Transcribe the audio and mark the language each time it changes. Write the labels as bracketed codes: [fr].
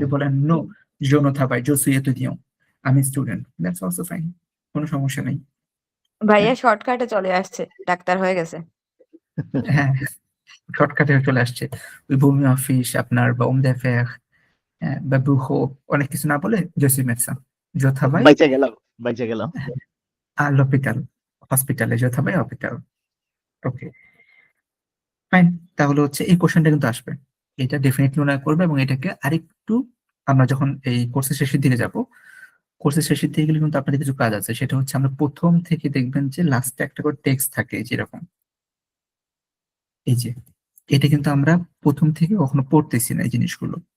[bn] যদি বলেন no, [fr] je ne travaille, je suis étudiant, [bn] আমি স্টুডেন্ট, দ্যাটস অলসো ফাইন, কোনো সমস্যা নেই। ভাইয়া শর্টকাটে চলে আসছে, ডাক্তার হয়ে গেছে। হ্যাঁ, শর্টকাটে চলে আসছে। ওই ভূমি অফিস আপনার বা homme d'affaires, বা bureau, অনেক কিছু না বলে [fr] je suis médecin, je travaille [bn] বাইচা গেলাম। [fr] à l'hôpital, হসপিটালে, je travaille à l'hôpital। [bn] ওকে, ফাইন। তাহলে হচ্ছে এই কোশ্চেনটা কিন্তু আসবে, এটা ডেফিনেটলি মনে করবে, এবং এটাকে আরেকটু আমরা যখন এই কোর্সের শেষের দিকে যাব কোর্সের শেষের দিকে গেলে কিন্তু আপনাদের কিছু কাজ আছে, সেটা হচ্ছে আমরা প্রথম থেকে দেখবেন যে লাস্টে একটা করে টেক্সট থাকে যেরকম এই যে, এটা কিন্তু আমরা প্রথম থেকে কখনো পড়তেছি না এই জিনিসগুলো।